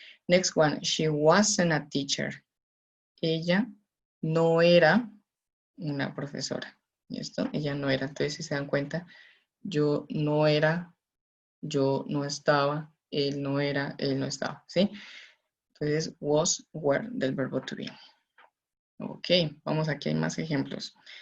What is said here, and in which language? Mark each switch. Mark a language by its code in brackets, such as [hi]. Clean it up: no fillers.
[en] Next one, she wasn't a teacher. [es] Ella no era una profesora. ¿Listo? Ella no era. Entonces, si se dan cuenta, yo no era, yo no estaba, él no era, él no estaba. ¿Sí? Entonces, was, were del verbo to be. Ok, vamos, aquí hay más ejemplos.